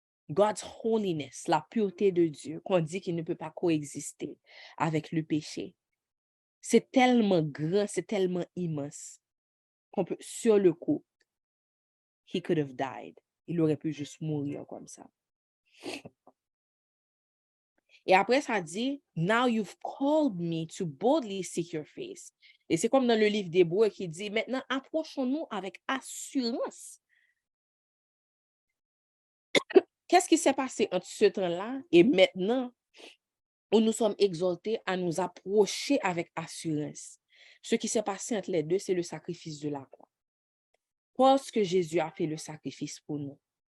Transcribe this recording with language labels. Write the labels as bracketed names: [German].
[English] God's holiness, [French] la pureté de Dieu, qu'on dit qu'il ne peut pas coexister avec le péché. C'est tellement grand, c'est tellement immense qu'on peut, sur le coup, [English] he could have died. [French] Il aurait pu juste mourir comme ça. Et après, ça dit, [English] now you've called me to boldly seek your face. [French] Et c'est comme dans le livre d'Hébreux qui dit, maintenant, approchons-nous avec assurance. Qu'est-ce qui s'est passé entre ce temps-là et maintenant où nous sommes exhortés à nous approcher avec assurance? Ce qui s'est passé entre les deux, c'est le sacrifice de la croix. Parce que Jésus a fait le sacrifice pour nous.